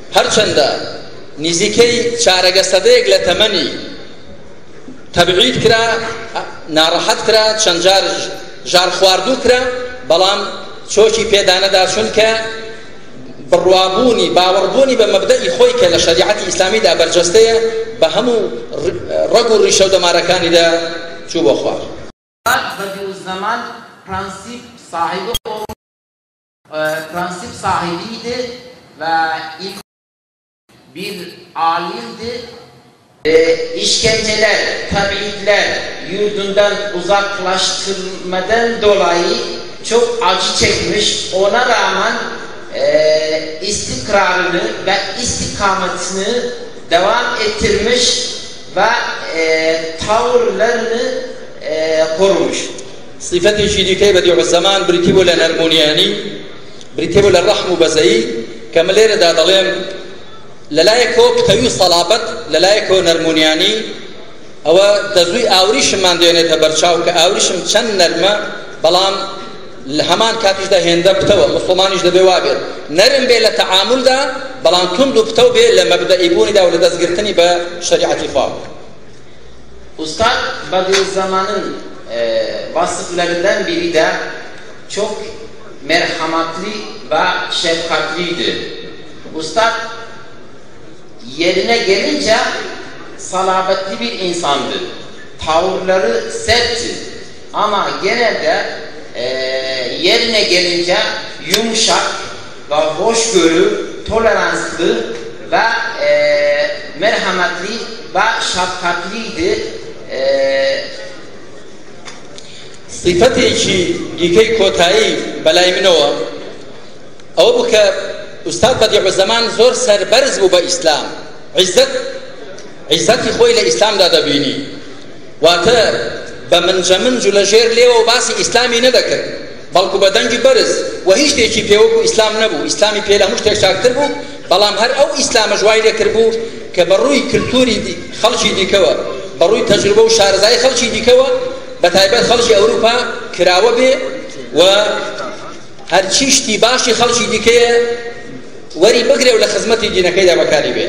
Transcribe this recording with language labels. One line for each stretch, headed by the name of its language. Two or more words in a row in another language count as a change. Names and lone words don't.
Central Kurdish: هرچەندە نزیکەی چارەگە سەدەیەک لە تەمەنی تەبعید کرا، ناڕەحەت کرا، چەند جار ژار خواردوو کرا، بەڵام چۆکی پێدانەدا چونکە بڕوابوونی باوەڕبوونی بە مەبدەئی خۆی کە لە شەریعەتی ئیسلامیدا بەرجەستەیە بە هەموو ڕەگ و ڕیشە و دەمارەکانیدا چوو بۆ خوار.
Turkish: Bediüzzaman prensip sahibiydi ve ilk bir alimdi. İşkenceler, tabiitler yurdundan uzaklaştırmadan dolayı çok acı çekmiş. Ona rağmen istikrarını ve istikametini devam ettirmiş ve tavırlarını korumuş.
Central Kurdish: صفەتی دیکەی بەدیع الزەمان بریتی بوو لە نەرمونیانی، بریتی بوو لە ڕەحم و بەزەیی، کە من لێرەدا دەڵێم لەلایەکەوە پتەوی سەڵابەت، لەلایەکەوە نەرمونیانی، ئەوە دەزووی ئاوریشممان دێنێتە بەرچاو کە ئاوریشم چەند نەرمە، بەڵام لە هەمان کاتیشدا هێندە پتەوە، موسڵمانیش دەبێ وابێت نەرم بێ لە تەعامولدا، بەڵام تند و پتەو بێ لە مەبدەئی بوونیدا و لە دەستگرتنی بە شەریعەتی خوا.
Turkish: Ustad Bediüzzaman'ın vasıflarından biri de çok merhametli ve şefkatliydi. Ustad yerine gelince salabetli bir insandı. Tavırları sertti. Ama genelde yerine gelince yumuşak ve hoşgörü, toleranslı ve merhametli ve şefkatliydi.
Central Kurdish: صفەتێکی دیکەی کۆتایی بەلای منەوە ئەوە بوو کە ئوستاد بەدیع الزەمان زۆر سەربەرز بوو بە ئیسلام، عیزەتی خۆی لە ئیسلامدا دەبینی، واتە بە منجەمنج و لە ژێر لێوە و باسی ئیسلامی نەدەکرد، بەڵکو بە دەنگی بەرز و هیچ شتێکی پێوەکو ئیسلام نەبوو، ئیسلامی پێ لە هەموو شتێک چاکتر بوو، بەڵام هەر ئەو ئیسلامە ژوای لێکرد بوو کە بەڕووی کلتوری خەڵکی دیکەوە، بەڕووی تەجروبە و شارەزای خەڵکی دیکەوە بەتایبەت خەڵکی ئەوروپا کراوە بێ و هەرچی شتی باشی خەڵکی دیکەیە وەری بگرێ و لە خزمەتی دینەکەیدا بەکاری beni.